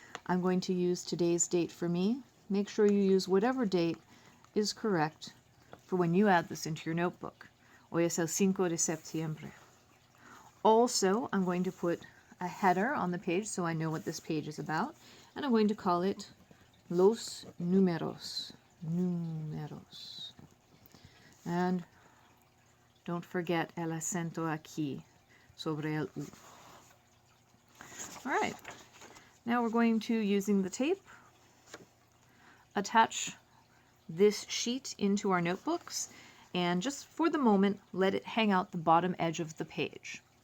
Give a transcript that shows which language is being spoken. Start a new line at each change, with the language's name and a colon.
English: I'm going to use today's date for me. Make sure you use whatever date is correct for when you add this into your notebook.
Spanish: Hoy es el 5 de septiembre.
English: Also, I'm going to put a header on the page so I know what this page is about, and I'm going to call it
Spanish: Los Números. Números.
English: And Don't forget
Spanish: el acento aquí, sobre el U.
English: All right, now we're going to, using the tape, attach this sheet into our notebooks, and just for the moment, let it hang out the bottom edge of the page.